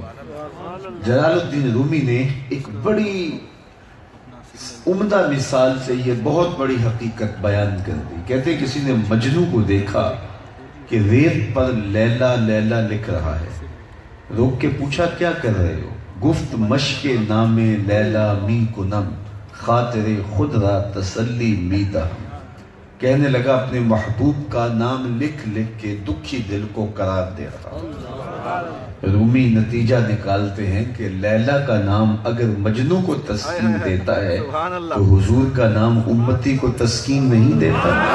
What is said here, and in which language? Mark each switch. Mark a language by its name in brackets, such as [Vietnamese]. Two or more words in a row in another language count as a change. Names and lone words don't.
[Urdu] جلال الدین رومی نے ایک بڑی عمدہ مثال سے یہ بہت بڑی حقیقت بیان کر دی. کہتے کسی نے مجنو کو دیکھا کہ ریت پر لیلا لیلا لکھ رہا ہے. روک کے پوچھا کیا کر رہے ہو؟ [Persian] گفت مشق نام لیلا می کنم, خاطر خود را تسلی میدہ. [Urdu] کہنے لگا اپنے محبوب کا نام لکھ لکھ کے دکھی دل کو قرار دے رہا. رومی نتیجہ نکالتے ہیں کہ لیلا کا نام اگر مجنو کو تسکین دیتا ہے تو حضور کا نام امتی کو تسکین نہیں دیتا.